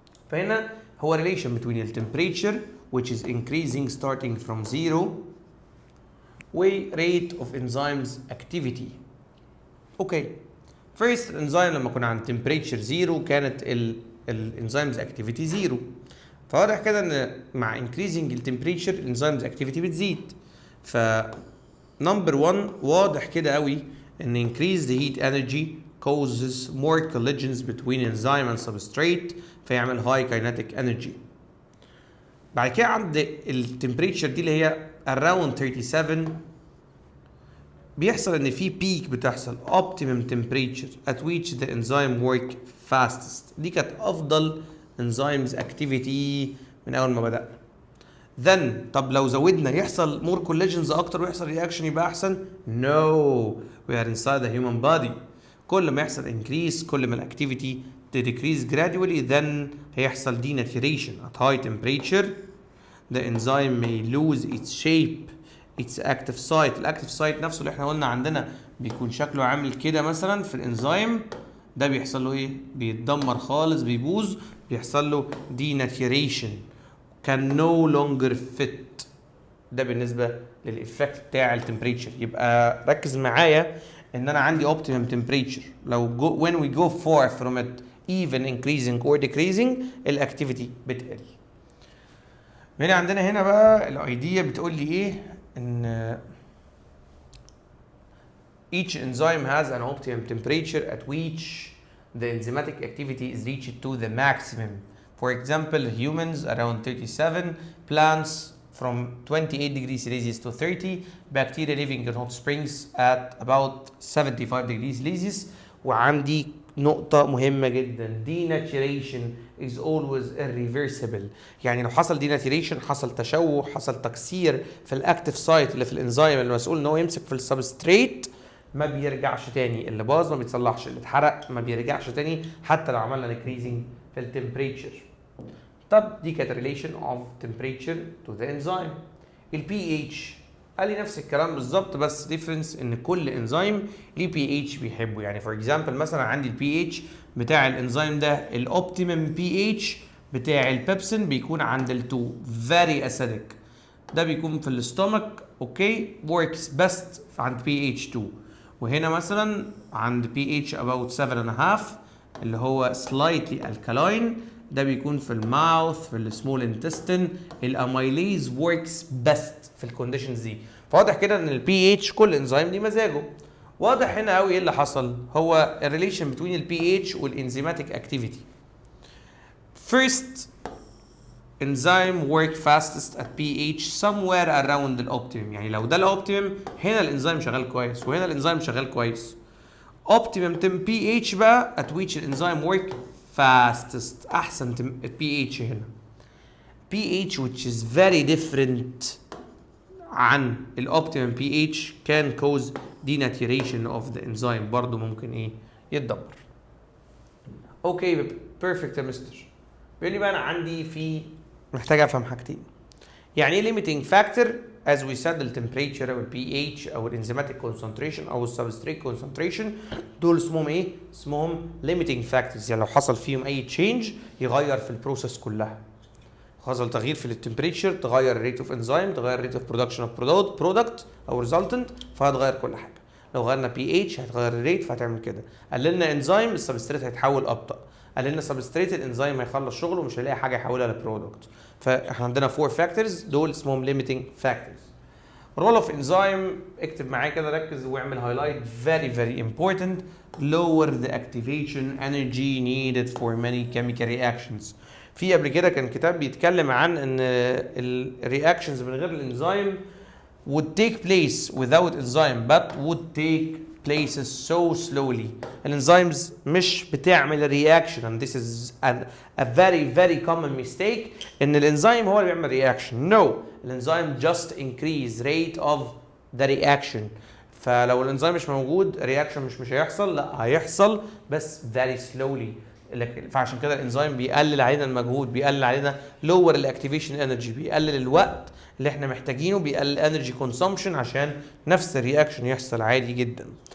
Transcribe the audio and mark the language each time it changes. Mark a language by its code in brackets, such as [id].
[ar] فهنا هو [en] Relation between التمبريتشر which is increasing starting from 0 و rate of enzymes activity. [ar] اوكي first الانزيم لما كنا عند temperature 0 كانت الانزيمز activity 0، فواضح كده ان مع increasing التمبريتشر الانزيمز activity بتزيد. [en] ف number 1 [ar] واضح كده قوي ان [en] increased heat energy causes more collisions between enzyme and substrate فيعمل high kinetic energy. [ar] بعد كده عند التمبريتشر دي اللي هي around 37 بيحصل ان في بيك بتحصل [en] optimum temperature at which the enzyme work fastest. [ar] دي كانت افضل enzymes activity من اول ما بدأنا. [en] then [ar] طب لو زودنا يحصل [en] more collisions [ar] اكتر ويحصل [en] reaction [ar] يبقى احسن؟ [en] no, we are inside the human body. [ar] كل ما يحصل increase كل ما الاكتيفيتي decrease gradually then هيحصل [en] denaturation at high temperature. the enzyme may lose its shape its active site. [ar] الاكتيف سايت نفسه اللي احنا قلنا عندنا بيكون شكله عامل كده مثلا في الانزيم ده، بيحصل له ايه؟ بيتدمر خالص، بيبوظ، بيحصل له [en] denaturation can no longer fit. [ar] ده بالنسبه للايفكت بتاع التمبريتشر. يبقى ركز معايا ان انا عندي optimum temperature لو [en] when we go far from it even increasing or decreasing [ar] الاكتيفيتي بتقل. هنا عندنا هنا بقى الايديا بتقول لي ايه، ان [en] each enzyme has an optimum temperature at which the enzymatic activity is reached to the maximum. For example, humans around 37, plants from 28 degrees Celsius to 30, bacteria living in hot springs at about 75 degrees Celsius. [ar] وعندي نقطة مهمة جدا، [en] denaturation is always irreversible. [ar] يعني لو حصل denaturation حصل تشوه، حصل تكسير في الاكتيف سايت اللي في الانزيم المسؤول ان هو يمسك في السبستريت، ما بيرجعش تاني، اللي باظ ما بيتصلحش، اللي اتحرق ما بيرجعش تاني حتى لو عملنا انكريزنج في التمبريتشر. طب دي كانت [en] relation of temperature to the enzyme. [ar] البي اتش قال لي نفس الكلام بالظبط، بس ديفرنس ان كل انزيم ليه بي اتش بيحبه. يعني فور اكزامبل مثلا عندي البي اتش بتاع الانزيم ده الاوبتيمم بي اتش بتاع البيبسين بيكون عند ال2 [en] very acidic، [ar] ده بيكون في الاستومك اوكي [en] works best [ar] عند بي اتش 2. وهنا مثلا عند بي اتش about 7.5 اللي هو [en] slightly alkaline، [ar] ده بيكون في الماوث في السمول انتستين. الاميليز وركس بيست في الكونديشنز دي. فواضح كده ان البي اتش كل انزيم ليه مزاجه. واضح هنا قوي ايه اللي حصل، هو الريليشن بين البي اتش والانزيماتيك اكتيفيتي. [en] First enzyme work fastest at pH somewhere around الأوبتيمم. [ar] يعني لو ده الأوبتيمم هنا الإنزيم شغال كويس وهنا الإنزيم شغال كويس. [en] Optimum pH بقى at which الإنزيم work fastest، أحسن pH هنا. pH which is very different عن الأوبتيمم pH can cause denaturation of the enzyme، [ar] برضو ممكن إيه يتدمر. اوكي بيرفكت يا مستر. بيقول لي بقى انا عندي في محتاج افهم حاجتين. يعني ايه limiting factor [en] as we said [ar] التمبريتشر او البي اتش او الانزيماتيك كونسنتريشن او السبستريت كونسنتريشن، دول اسمهم ايه؟ اسمهم limiting factors. يعني لو حصل فيهم اي تشينج يغير في البروسيس كلها. حصل تغيير في التمبريتشر تغير الريت اوف انزيم، تغير الريت اوف برودكشن اوف برودكت او ريزلتنت، فهتغير كل حاجه. لو غيرنا بي اتش هتغير الريت فهتعمل كده. قللنا انزيم السبستريت هيتحول ابطا، قللنا سبستريت الانزيم هيخلص شغله ومش هيلاقي حاجه يحولها لبرودكت. فاحنا عندنا 4 فاكتورز دول اسمهم limiting factors. رول اوف انزيم اكتب معايا كده ركز واعمل هايلايت [en] very very important. lower the activation energy needed for many chemical reactions. [ar] في قبل كده كان كتاب بيتكلم عن ان الرياكشنز من غير الانزيم [en] would take place without enzyme but would take places so slowly. [ar] الانزيمز مش بتعمل رياكشن [en] and this is a very very common mistake [ar] ان الانزيم هو اللي بيعمل رياكشن. [en] No, الانزيم just increase rate of the reaction. [ar] فلو الانزيم مش موجود الرياكشن مش هيحصل، لا هيحصل بس [en] very slowly. [ar] فعشان كده الانزيم بيقلل علينا المجهود، بيقلل علينا lower الاكتيفيشن انرجي، بيقلل الوقت اللي احنا محتاجينه، بيقلل انرجي كونسومشن عشان نفس الرياكشن يحصل عادي جدا.